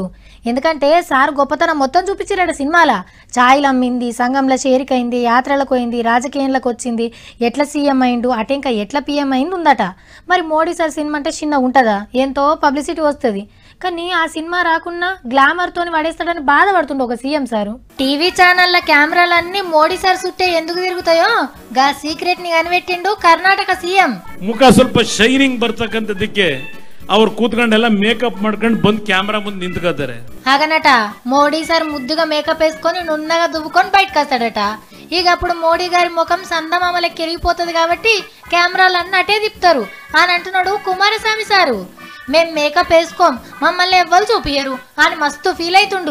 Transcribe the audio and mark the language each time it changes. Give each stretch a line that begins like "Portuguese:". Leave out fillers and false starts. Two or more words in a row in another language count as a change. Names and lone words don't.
Telugu: ఎందుకంటే సార్ గొప్పతనం మొత్తం చూపించిరట సినిమాల. ఛాయలు అమ్మింది, సంఘంలో చేరికైంది, యాత్రలకు పోయింది, రాజకీయంలోకి వచ్చింది, ఎట్లా సీఎం అయిండు, అటు ఇంకా ఎట్లా పీఎం అయింది ఉందట. మరి మోడీ సార్ సినిమా అంటే చిన్న ఉంటుందా? ఎంతో పబ్లిసిటీ వస్తుంది. కానీ ఆ సినిమా రాకున్నా గ్లామర్తోని పడేస్తాడని బాధపడుతుండే ఒక సీఎం సారు. టీవీ ఛానళ్ళ కెమెరాలన్నీ మోడీ సార్ చుట్టే ఎందుకు తిరుగుతాయో గా సీక్రెట్ ని కనిపెట్టిండు కర్ణాటక సీఎం.
Kannada: ಮುಖ ಸ್ವಲ್ಪ ಶೈನಿಂಗ್ ಬರ್ತಕ್ಕಂಥದಕ್ಕೆ ಅವ್ರು ಕೂತ್ಕೊಂಡೆಲ್ಲ ಮೇಕಪ್ ಮಾಡ್ಕೊಂಡು ಬಂದು ಕ್ಯಾಮ್ರಾ ಮುಂದೆ ನಿಂತ್ಕೋತಾರೆ.
Telugu: ಹಾಗನಟ మోడీ సార్ ముద్దుగా మేకప్ వేసుకొని నున్నగా దువ్వుకొని బయటకు వస్తాడట. ఇక అప్పుడు మోడీ గారి ముఖం సందమామలకి కెరిగిపోతుంది కాబట్టి కెమెరాలన్నీ అటే తిప్పుతారు అని అంటున్నాడు కుమారస్వామి సారు. మేం మేకప్ వేసుకోం, మమ్మల్ని ఎవ్వరు చూపియరు అని మస్తు ఫీల్ అవుతుండు.